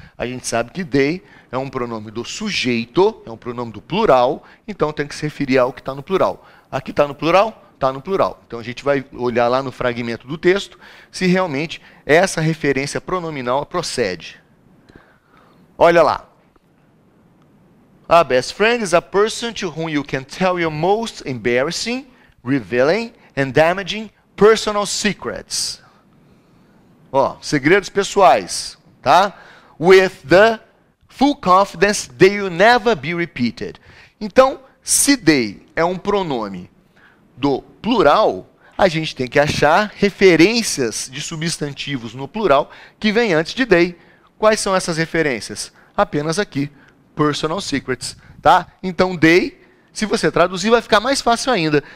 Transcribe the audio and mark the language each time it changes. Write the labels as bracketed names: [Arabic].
[Portuguese] A gente sabe que they é um pronome do sujeito, é um pronome do plural, então tem que se referir ao que está no plural. Aqui está no plural? Está no plural. Então a gente vai olhar lá no fragmento do texto se realmente essa referência pronominal procede. Olha lá. [English] A best friend is a person to whom you can tell your most embarrassing, revealing and damaging personal secrets. [Portuguese] Ó, segredos pessoais, tá? [English] With the full confidence they will never be repeated. [Portuguese] Então, se they é um pronome do plural, a gente tem que achar referências de substantivos no plural que vem antes de they. Quais são essas referências? Apenas aqui. [English] Personal secrets, [Portuguese] tá? Então, they, se você traduzir, vai ficar mais fácil ainda.